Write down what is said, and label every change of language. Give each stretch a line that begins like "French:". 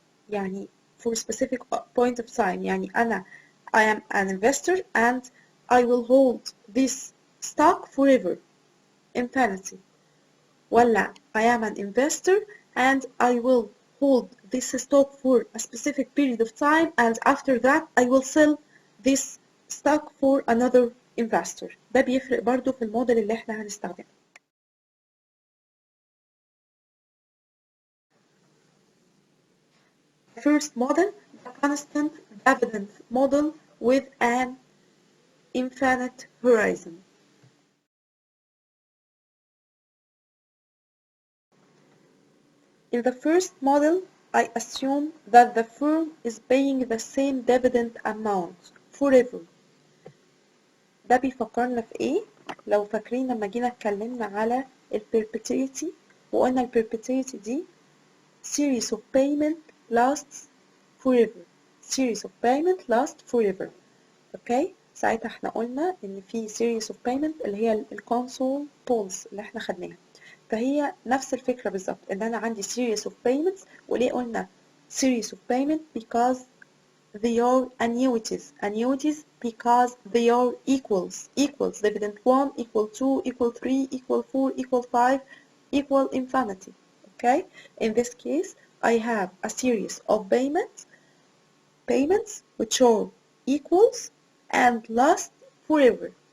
English: يعني for specific point of time.
Arabic: يعني أنا
English: I am an investor and I will hold this stock forever infinity. ولا I am an investor and I will hold this stock for a specific period of time and after that I will sell this stock for another investor.
Arabic: ده بيفرق برضو في الموديل اللي احنا هنستخدمه.
English: First model, the constant dividend model with an infinite horizon. In the first model, I assume that the firm is paying the same dividend amount forever.
Arabic: ده بيفكرنا في ايه؟ لو فاكرين لما جينا اتكلمنا على ال perpetuity وقلنا ال perpetuity دي
English: series of payment lasts forever. series of payment lasts forever.
Arabic: اوكي؟ ساعتها احنا قلنا ان في
English: series of payment
Arabic: اللي هي الكونسول تولز اللي احنا خدناها. فهي نفس الفكرة بالظبط ان انا عندي
English: series of payments.
Arabic: وليه قلنا
English: series of payment؟ because they are annuities. annuities because they are equals dividend 1 equal 2 equal 3 equal 4 equal 5 equal infinity. Okay, in this case I have a series of payments which are equals and last forever.